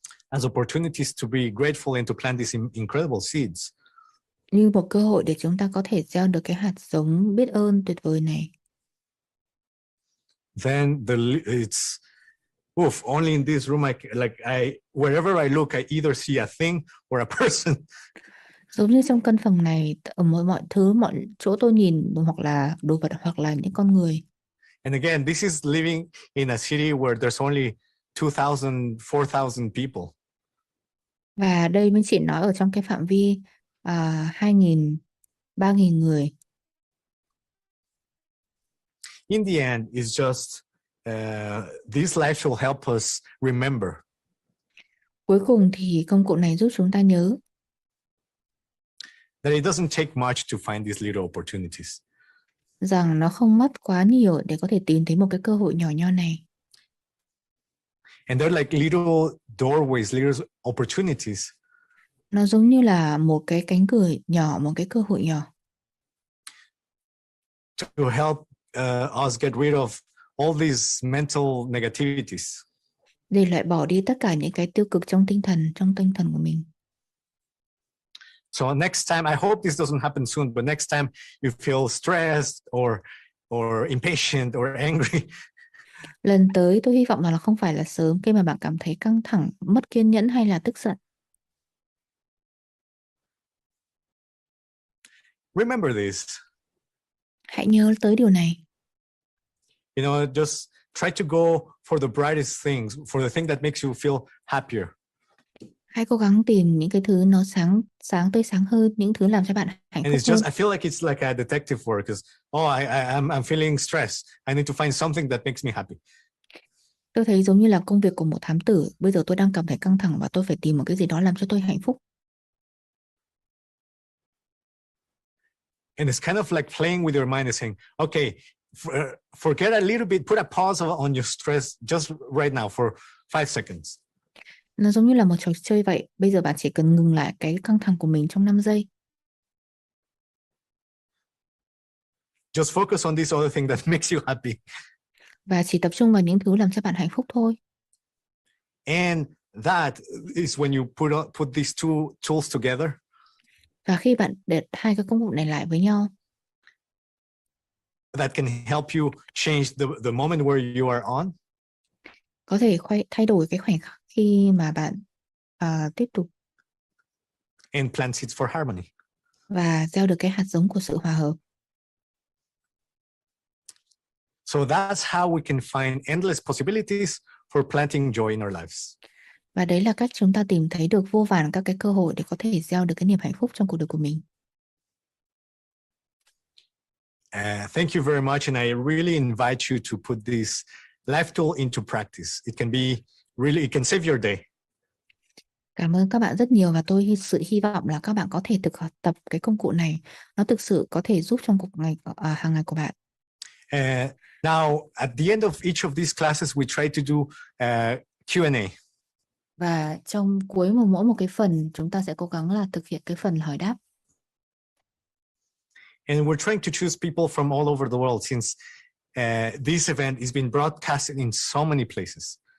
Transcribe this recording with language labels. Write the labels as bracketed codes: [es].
[en] as opportunities to be grateful and to plant these incredible seeds, [vi] như một cơ hội để chúng ta có thể gieo được cái hạt giống biết ơn tuyệt vời này, [en] then it's only in this room wherever I look, I either see a thing or a person. [vi] giống như trong căn phòng này, ở mọi thứ, mọi chỗ tôi nhìn, hoặc là đồ vật hoặc là những con người. [en] And again, this is living in a city where there's only 2,000, 4,000 people. [vi] Và đây mới chỉ nói ở trong cái phạm vi 2.000, 3.000 người. [en] In the end, it's just this life will help us remember. [vi] Cuối cùng thì công cụ này giúp chúng ta nhớ [en] that it doesn't take much to find these little opportunities. [vi] rằng nó không mất quá nhiều để có thể tìm thấy một cái cơ hội nhỏ nhoi này. [en] And they're like little doorways, little opportunities. [vi] Nó giống như là một cái cánh cửa nhỏ, một cái cơ hội nhỏ. [en] To help us get rid of all these mental negativities. [vi] Để loại bỏ đi tất cả những cái tiêu cực trong tinh thần của mình. [en] So next time, I hope this doesn't happen soon, but next time you feel stressed or impatient or angry. [vi] Lần tới tôi hy vọng là không phải là sớm, khi mà bạn cảm thấy căng thẳng, mất kiên nhẫn hay là tức giận. [en] Remember this. [vi] Hãy nhớ tới điều này. [en] Just try to go for the brightest things, for the thing that makes you feel happier. [vi] Hãy cố gắng tìm những cái thứ nó tươi sáng hơn, những thứ làm cho bạn hạnh phúc hơn. [en] I feel like it's like a detective work, because I'm feeling stressed. I need to find something that makes me happy. [vi] Tôi thấy giống như là công việc của một thám tử. Bây giờ tôi đang cảm thấy căng thẳng và tôi phải tìm một cái gì đó làm cho tôi hạnh phúc. [en] And it's kind of like playing with your mind and saying, okay, forget a little bit, put a pause on your stress just right now for 5 seconds. [vi] Nó giống như là một trò chơi vậy. Bây giờ bạn chỉ cần ngừng lại cái căng thẳng của mình trong 5 giây. [en] Just focus on this other thing that makes you happy. [vi] Và chỉ tập trung vào những thứ làm cho bạn hạnh phúc thôi. [en] And that is when you put these two tools together. [vi] Và khi bạn để hai cái công cụ này lại với nhau, [en] that can help you change the moment where you are on. [vi] Có thể thay đổi cái khoảnh khắc khi mà bạn tiếp tục. [en] And plant seeds for harmony. [vi] Và gieo được cái hạt giống của sự hòa hợp. [en] So that's how we can find endless possibilities for planting joy in our lives. [vi] Và đấy là cách chúng ta tìm thấy được vô vàn các cái cơ hội để có thể gieo được cái niềm hạnh phúc trong cuộc đời của mình. [en] Thank you very much, and I really invite you to put this life tool into practice. It can save your day. [vi] Cảm ơn các bạn rất nhiều, và tôi hy vọng là các bạn có thể tập cái công cụ này. Nó thực sự có thể giúp trong hàng ngày của bạn. [en] Now, at the end of each of these classes, we try to do Q&A. [vi] Và trong cuối mỗi một cái phần, chúng ta sẽ cố gắng là thực hiện cái phần hỏi đáp. [en] And we're trying to choose people from all over the world, since this event is being broadcasted in so many places.